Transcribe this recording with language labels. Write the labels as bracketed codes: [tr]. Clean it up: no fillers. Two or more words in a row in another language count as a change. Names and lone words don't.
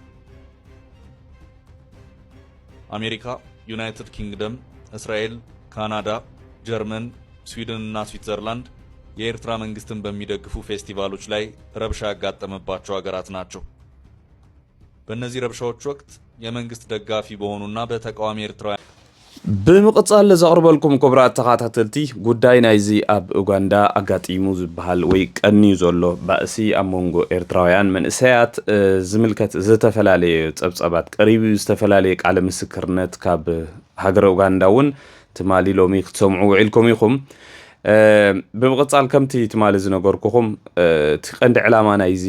[am] አሜሪካ፣ ዩናይትድ ኪንግደም፣ እስራኤል፣ ካናዳ፣ ጀርመን፣ ስዊድን እና ስዊትዘርላንድ የኤርትራ መንግስትን በሚደግፉ ፌስቲቫሎች ላይ ረብሻ ያጋጠመባቸው ሀገራት ናቸው። በእነዚህ ረብሻዎች ወቅት የመንግስት ደጋፊ በሆኑና በተቃዋሚ ኤርትራውያን [ti] ብምቕጻል ዘቕርበልኩም ክቡራት ተኸታተልቲ ጉዳይ ናይዚ ኣብ ኡጋንዳ ኣጋጢሙ ዝበሃል ወይ ቀኒዩ ዘሎ ባእሲ ኣብ መንጎ ኤርትራውያን መንእሰያት ዝምልከት ዝተፈላለየ ፀብፀባት ቀሪቡ ዝተፈላለየ ቃለ ምስክርነት ካብ ሃገረ ኡጋንዳ እውን ትማሊ ሎሚ ክትሰምዑ ውዒልኩም ኢኹም። ብምቕጻል ከምቲ ትማሊ ዝነበርኩኹም እቲ ቀንዲ ዕላማ ናይዚ